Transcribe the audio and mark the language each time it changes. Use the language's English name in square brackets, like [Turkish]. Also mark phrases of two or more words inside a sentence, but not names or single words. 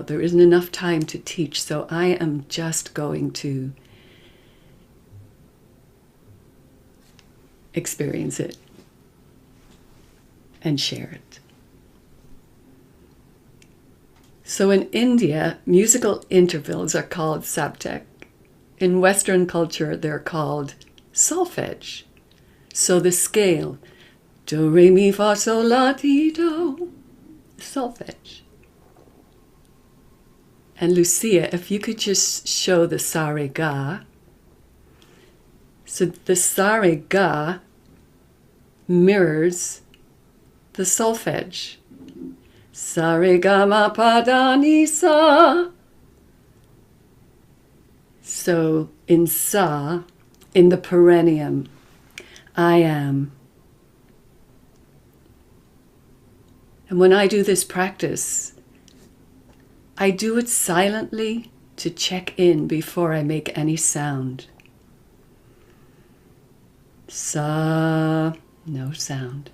[English] There isn't enough time to teach, so I am just going to experience it and share it. So in India, musical intervals are called saptak. In Western culture, they're called solfege. So the scale, do, re, mi, fa, sol, la, ti, do, solfege. And Lucia, if you could just show the sa, re, ga. So the sa, re, ga mirrors the solfege. Sa, re, ga, ma, pa, da, ni, sa. So in sa, in the perineum, I am. And when I do this practice, I do it silently to check in before I make any sound. Sa, no sound.